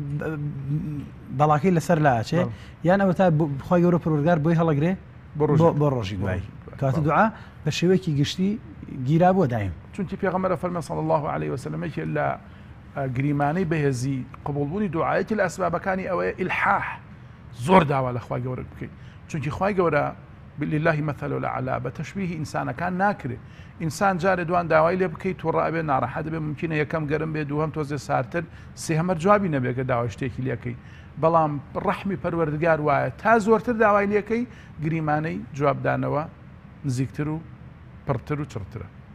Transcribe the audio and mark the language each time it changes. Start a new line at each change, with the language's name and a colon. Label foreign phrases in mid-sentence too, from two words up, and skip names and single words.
Central Kurdish: بەڵاکی لەسەر لاچێ، یان ئەوەتە خۆی گەورە پروردگار بۆی هەڵەگرێ بۆ ڕۆژی دوایی. کەواتە دوعا بە شێوەیەکی گشتی گیرابووە دایم. چونکی پێغەمبەر فەرمێ
Arabic: صلی الله عليه وسلم
Central Kurdish: لە گریمانەی بەهێزی قبولبوونی دوعایەتی لە ئەسبابەکانی ئەوەیە ئیلحاح، زۆر داوا لە خوای گەورە بکەیت، چونکی خوای گەورە
Arabic: لله مثل الأعلى
Central Kurdish: بە تەشبیهی ئینسانەکان ناکرێت. ئینسان جارێ دوان داوای لێ بکەیت تووڕە ئەبێ ناڕەحەت بێ، ممکنە یەکەم گەرم بێ، دووهەم تۆزێ سارتر، سێهەمەر جوابی نەبێت کە داوای شتێکی لێکەی. بەڵام ڕەحمی پەروەردگار وایە تا زۆرتر داوای لێکەی گریمانەی جوابدانەوە نزیکتر و پڕتر و چڕترە.